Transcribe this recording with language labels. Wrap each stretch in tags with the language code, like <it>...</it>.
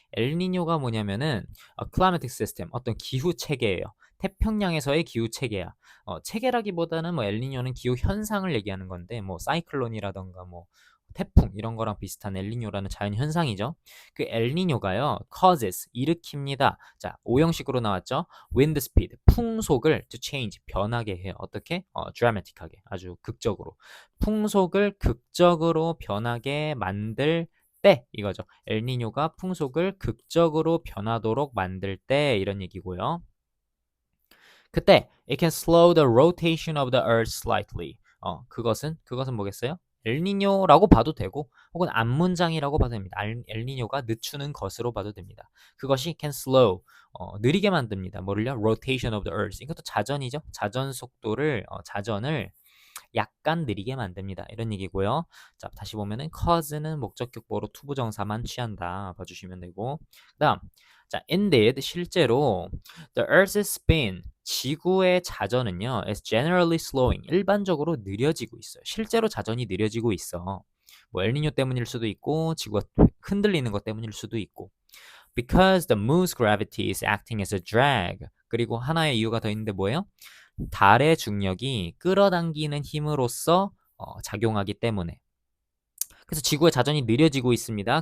<ko>엘니뇨가 뭐냐면은</ko> <en>a climatic system,</en> <ko>어떤 기후 체계예요. 태평양에서의 기후 체계야. 체계라기보다는 뭐 엘니뇨는 기후 현상을 얘기하는 건데 뭐 사이클론이라던가 뭐 태풍 이런 거랑 비슷한 엘니뇨라는 자연 현상이죠. 그 엘니뇨가요, causes 일으킵니다. 자, 오형식으로 나왔죠. wind speed 풍속을 to change 변하게 해요. 어떻게? dramatic하게 아주 극적으로 풍속을 극적으로 변하게 만들 때 이거죠. 엘니뇨가 풍속을 극적으로 변하도록 만들 때 이런 얘기고요. 그때</ko> <en>it can slow the rotation of the earth slightly.</en> <ko>그것은 뭐겠어요? 엘니뇨라고 봐도 되고 혹은 앞문장이라고 봐도 됩니다. 엘니뇨가 늦추는 것으로 봐도 됩니다. 그것이 can slow 느리게 만듭니다. 뭐를요? rotation of the earth. 이것도 자전이죠. 자전 속도를 자전을 약간 느리게 만듭니다. 이런 얘기고요. 자, 다시 보면은 cause는 목적격 보로 투부정사만 취한다. 봐주시면 되고. 그다음, 자, indeed 실제로</ko> <en>the Earth's spin</en> <ko>지구의 자전은요</ko> <en>is generally slowing</en> <ko>일반적으로 느려지고 있어요. 실제로 자전이 느려지고 있어. 뭐 엘니뇨 때문일 수도 있고 지구가 흔들리는 것 때문일 수도 있고.</ko> <en>Because the moon's gravity is acting as a drag.</en> <ko>그리고 하나의 이유가 더 있는데 뭐예요? 달의 중력이 끌어당기는 힘으로써 작용하기 때문에. 그래서 지구의 자전이 느려지고 있습니다.</ko>